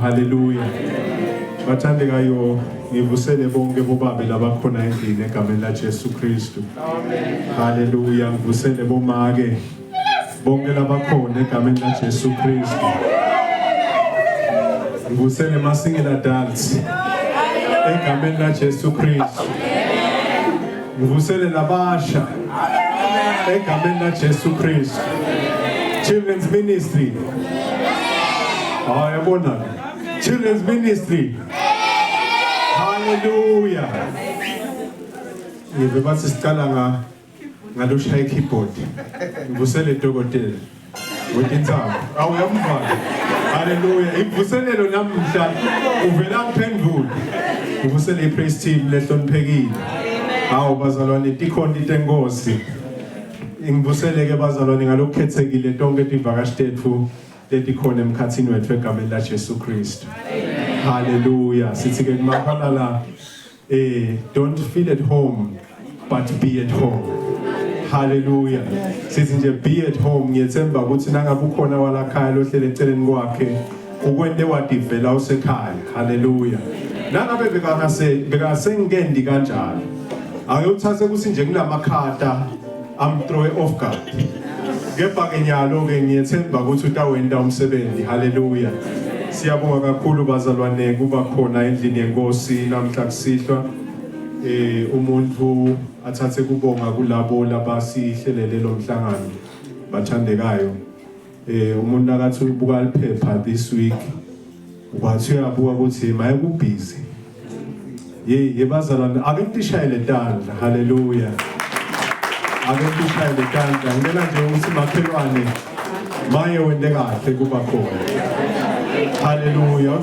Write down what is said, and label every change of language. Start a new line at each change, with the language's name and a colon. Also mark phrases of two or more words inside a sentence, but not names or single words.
Swati: Hallelujah. Bathandekayo ngivusele bonke bobabe labakhona endlini egameni la Jesu Kristu. Amen. Hallelujah. Ngivusele bomake bonke labakhona egameni la Jesu Kristu. Ngivusele ma-
English: single adults
Swati: egameni la Jesu Kristu. Ngivusele labasha egameni la Jesu Kristu.
English: Children's ministry. Yabona. Children's ministry.
Swati: Hallelujah. Ngibe bathi siqala ngaloshaya keyboard. Ngivusele dokotela. Wetintaba. Awuyamva. Hallelujah. Ivuselelo namhla uvela kuphendula. Ngivusele ipraise team lehloniphekile. Hawu bazalwane tikhona into enkosi. Ngivusele ke bazalwane ngalokukhethekile tonke ivakashi tethu letikhona emkhathini wethu egameni la Jesu Kristu. Hallelujah. Sithi ke maphalala
English: don't feel at home
Swati: but be at home. Hallelujah. Sithi nje
English: be at home
Swati: ngiyethemba ukuthi nangabe ukhona walakhaya lohlele eceleni kwakhe ukwente wadivela usekhaya. Hallelujah. Nangabe bekasengikendi kanjalo ake uthathe ukuthi nje kulamakhata
English: am throw off guard.
Swati: Kepha ke nyalo ke ngiyethemba ukuthi utawenda umsebenzi. Hallelujah. Siyabonga kakhulu bazalwane kuba khona endlini yenkosi namhla kusihlwa umuntu athathe kubonga kulabo labasihlelele lo mhlangano bathandekayo umuntu akathi ubuka liphepha
English: this week
Swati: Wathi uyabuka ukuthi maye kubhizi. Yebazalwane ake ngishayele tandla. Hallelujah. Ake ngishayele tandla. Ngicela nje ukuthi makhelwane maye wende kahle kuba khona. Hallelujah.